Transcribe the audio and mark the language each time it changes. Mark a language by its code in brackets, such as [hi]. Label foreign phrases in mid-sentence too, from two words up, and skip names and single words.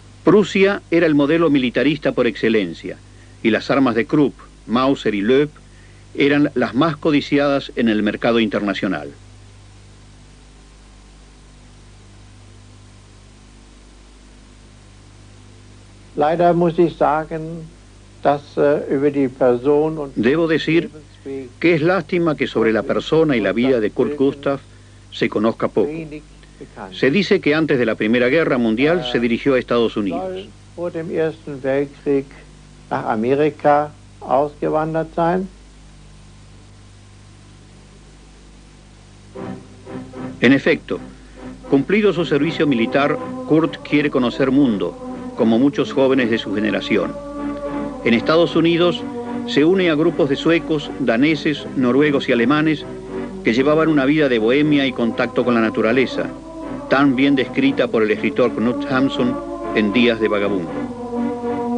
[es] Prusia era el modelo militarista por excelencia, y las armas de Krupp, Mauser y Loeb eran las más codiciadas en el mercado internacional. [de] Leider muss ich sagen, dass über die Person und [es] Debo decir que es lástima que sobre la persona y la vida de Kurt Gustav se conozca poco. [de] wenig bekannt. [es] Se dice que antes de la Primera Guerra Mundial se dirigió a Estados Unidos. [de] Soll vor dem Ersten Weltkrieg nach Amerika ausgewandert sein. [es] En efecto, cumplido su servicio militar, Kurt quiere conocer mundo, como muchos jóvenes de su generación. En Estados Unidos se une a grupos de suecos, daneses, noruegos y alemanes que llevaban una vida de bohemia y contacto con la naturaleza, tan bien descrita por el escritor Knut Hamsun en Días de Vagabundo.